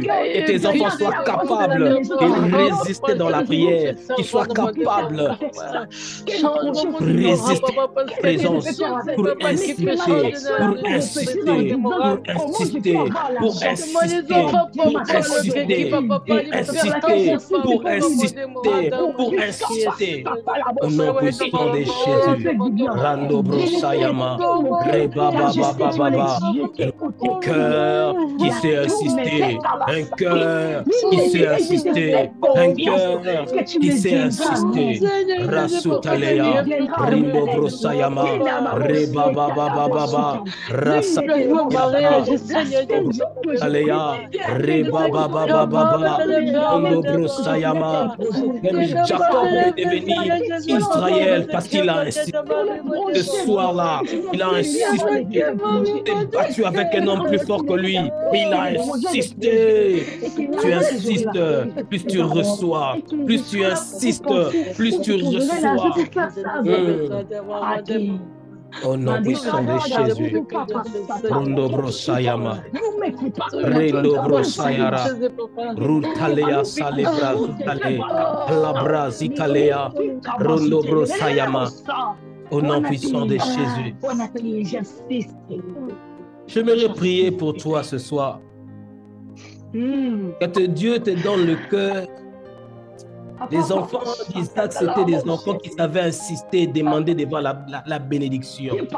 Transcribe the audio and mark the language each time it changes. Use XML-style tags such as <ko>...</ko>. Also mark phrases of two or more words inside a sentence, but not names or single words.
<fr>Que tes enfants soient capables de résister dans la prière, qu'ils soient capables de résister à la présence, pour insister, pour insister, pour insister, pour insister, pour insister, pour insister, pour insister, pour insister. Au nom puissant de Jésus, Rando Brosayama, Reba Baba Baba, un cœur qui sait insister, un cœur qui sait insister, un cœur qui sait insister. Rasutalea, Rindo Brosayama, Reba Baba Baba, Rasa Alea, Reba Baba Baba, Rindo Brosayama. Même Jacob est devenu Israël parce qu'il a insisté. Ce soir-là, il a insisté. Il s'est battu avec un homme plus fort que lui. Mais il a insisté. Tu insistes, plus tu reçois. Plus tu insistes, plus tu reçois. Au nom puissant de Jésus. Rondo Brosayama. Rendo Brosayara. Rutalea Salebra Zutale. Labra Zitalea. Rondo Brosayama. Au nom puissant de Jésus. J'aimerais prier pour toi ce soir. Que Dieu te donne le cœur. Les enfants d'Isaac, c'était des enfants qui savaient insister et demander devant la bénédiction.</fr>